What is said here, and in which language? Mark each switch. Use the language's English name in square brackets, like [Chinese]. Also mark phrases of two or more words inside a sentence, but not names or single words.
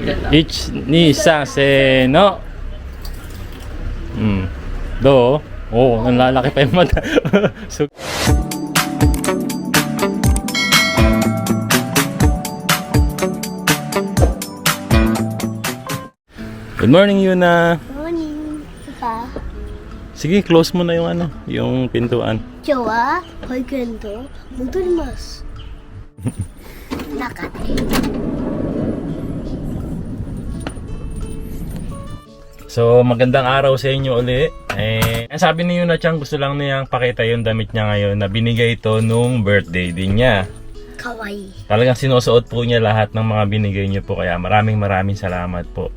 [Japanese] 1、2、3、せーの。どう？ [Filipino] Oo, ang lalaki pa yung mata. [English] So, good morning, Yuna. Morning, Papa. [Filipino] Sige, close mo na yung yung pintuan. [Japanese] 今日は保育園と戻ります。中で。 [Filipino] So, magandang araw sa inyo uli. Ang sabi ni Yuna Chang, gusto lang niyang pakita yung damit niya ngayon na binigay ito nung birthday din niya. Kawaii. Talagang sinusuot po niya lahat ng mga binigay niyo po, kaya maraming salamat po.